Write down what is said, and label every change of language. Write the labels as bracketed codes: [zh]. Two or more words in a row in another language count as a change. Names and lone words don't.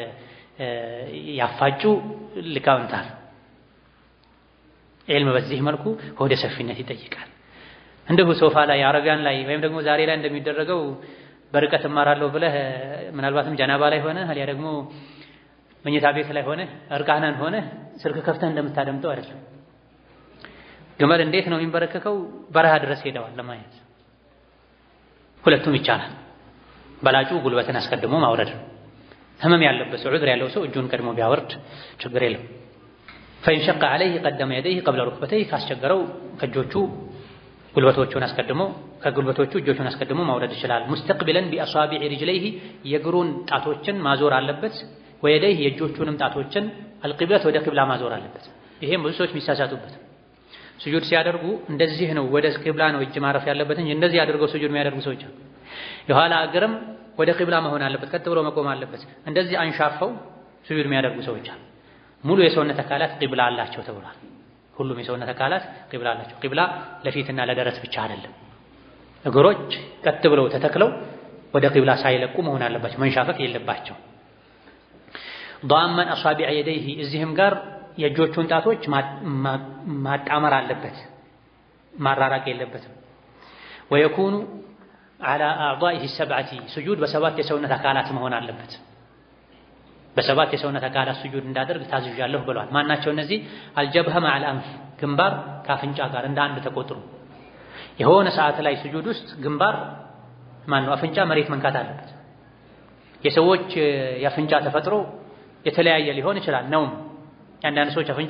[am] ያፋጩ ሊቃውንታል። ዒልም በዚህ መልኩ ሆደ ሰፊነት ይጠይቃል። እንደው ሶፋ ላይ አረቢያን ላይ ወይም ደግሞ ዛሬ ላይ እንደሚደረገው በርቀት እማራለሁ ብለህ ምናልባትም ጀናባ ላይ ሆነ አልያ ደግሞ መኝታ ቤት ላይ ሆነ እርቃናን ሆነ ስልክ ከፍተህ እንደምታደምጠው አይደለም። ግመል እንዴት ነው የሚንበረከከው? በረሃ ድረስ ሄደዋል ለማየት። ሁለቱም ይቻላል። በላጩ ጉልበትን አስቀድሞ ማውረድ ነው። ህመም ያለበት ሰው ዑድር ያለው ሰው እጁን ቀድሞ ቢያወርድ ችግር የለም። [ar] فإن شق عليه قدم يديه قبل ركبتيه [am] ካስቸገረው ከእጆቹ ጉልበቶቹን አስቀድሞ ከጉልበቶቹ እጆቹን አስቀድሞ ማውረድ ይችላል። [ar] مستقبلا بأصابع رجليه [am] የእግሩን ጣቶችን ማዞር አለበት። ወየደይህ የእጆቹንም ጣቶችን አልቂብለት ወደ ቂብላ ማዞር አለበት። ይሄም ብዙ ሰዎች የሚሳሳቱበት ስጁድ ሲያደርጉ እንደዚህ ነው ወደ ቂብላ ነው እጅ ማረፍ ያለበት እንጂ እንደዚህ አድርገው ስጁድ የሚያደርጉ ሰዎች አሉ። የኋላ እግርም ወደ ቂብላ መሆን አለበት፣ ቀጥ ብሎ መቆም አለበት። እንደዚህ አንሻፈው ስጁድ የሚያደርጉ ሰዎች አሉ። ሙሉ የሰውነት አካላት ቂብላ አላቸው ተብሏል። ሁሉም የሰውነት አካላት ቂብላ አላቸው። ቂብላ ለፊትና ለደረት ብቻ አይደለም። እግሮች ቀጥ ብለው ተተክለው ወደ ቂብላ ሳይለቁ መሆን አለባቸው፣ መንሻፈፍ የለባቸው። [ar] ضامن اصابع يديه [am] እዚህም ጋር የእጆቹን ጣቶች ማጣመር አለበት፣ ማራራቅ የለበትም። [ar] ويكون على اعضائه السبعه سجود [am] በሰባት የሰውነት አካላት መሆን አለበት። በሰባት የሰውነት አካላት ስጁድ እንዳደርግ ታዝዣለሁ ብለዋል። ማናቸው እነዚህ? [ar] الجبهة مع الأنف [am] ግንባር ካፍንጫ ጋር እንደ አንድ ተቆጥሮ የሆነ ሰዓት ላይ ስጁድ ውስጥ ግንባር አፍንጫ መሬት መንካት አለበት። የሰዎች የአፍንጫ ተፈጥሮ የተለያየ ሊሆን ይችላል። ነው አንዳንድ ሰዎች አፍንጫ